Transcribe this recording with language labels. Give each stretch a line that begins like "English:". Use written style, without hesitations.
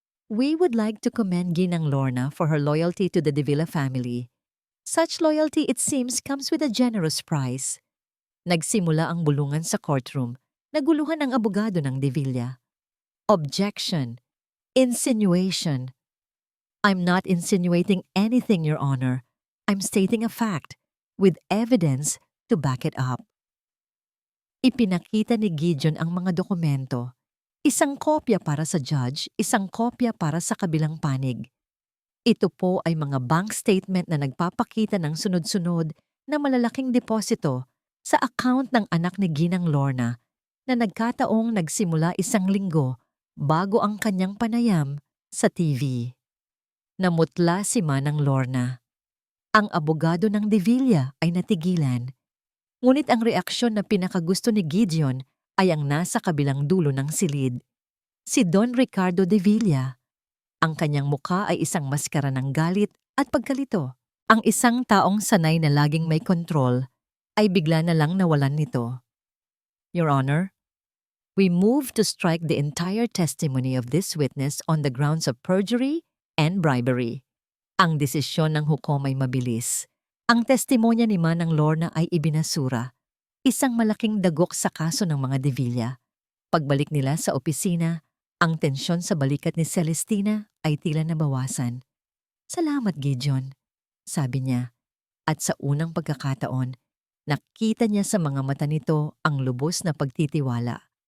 English: We would like to commend Ginang Lorna for her loyalty to the Devilla family. Such loyalty, it seems, comes with a generous price.
Filipino: Nagsimula ang bulungan sa courtroom. Naguluhan ang abogado ng Devilla.
English: Objection. Insinuation. I'm not insinuating anything, Your Honor. I'm stating a fact with evidence to back it up.
Filipino: Ipinakita ni Gideon ang mga dokumento. Isang kopya para sa judge, isang kopya para sa kabilang panig. Ito po ay mga bank statement na nagpapakita ng sunod-sunod na malalaking deposito sa account ng anak ni Ginang Lorna na nagkataong nagsimula 1 linggo bago ang kanyang panayam sa TV. Namutla si Manang Lorna. Ang abogado ng Devilla ay natigilan. Ngunit ang reaksyon na pinakagusto ni Gideon ay ang nasa kabilang dulo ng silid. Si Don Ricardo Devilla. Ang kanyang mukha ay isang maskara ng galit at pagkalito. Ang isang taong sanay na laging may kontrol ay bigla na lang nawalan nito.
English: Your Honor, we move to strike the entire testimony of this witness on the grounds of perjury and bribery.
Filipino: Ang desisyon ng hukom ay mabilis. Ang testimonya ni Manang Lorna ay ibinasura, isang malaking dagok sa kaso ng mga Devilla. Pagbalik nila sa opisina, ang tensyon sa balikat ni Celestina ay tila nabawasan. "Salamat, Gideon," sabi niya. At sa unang pagkakataon, nakita niya sa mga mata nito ang lubos na pagtitiwala.